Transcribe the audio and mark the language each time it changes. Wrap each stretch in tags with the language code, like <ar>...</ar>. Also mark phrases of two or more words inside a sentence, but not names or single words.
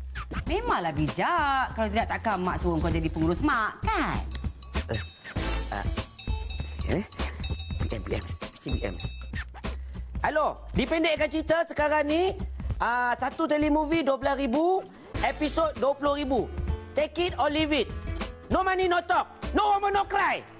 <ms>Memanglah bijak. Kalau tidak takkan Mak suruh kau jadi pengurus Mak, kan? PM. Halo, dipendekkan cerita sekarang ni, satu telemovie 12,000, episod 20,000.</ms> <en>Take it or leave it. No money, no talk. No woman, no cry.</en>